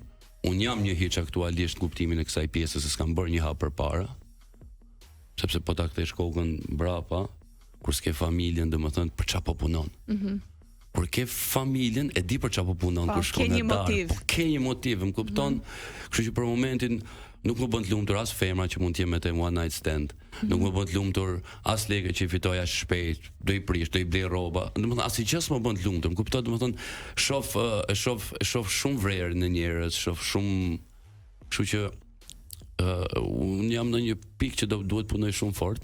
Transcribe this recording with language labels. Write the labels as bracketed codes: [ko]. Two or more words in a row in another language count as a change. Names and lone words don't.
[sq] Unë jam një hiç aktualisht në kuptimin e kësaj pjese se s'kam bërë një hap përpara. Sepse po ta kthesh kokën mbrapa, kur s'ke familjen, domethënë për çfarë po punon. Por ke familjen, e di për çfarë po punon kur shkon në darkë. Po ke një motiv, më kupton? Kështu që për momentin nuk më bën të lumtur as femra që mund të jem me të [en] one night stand. [sq] Nuk më bën të lumtur as lekë që i fitoja shpejt, do i prish, do i blej rroba. Domethënë asgjë s'më bën të lumtur. Më kupton, domethënë shoh shumë vrerë në njerëz, shoh shumë, kështu që unë jam në një pikë që duhet punoj shumë fort.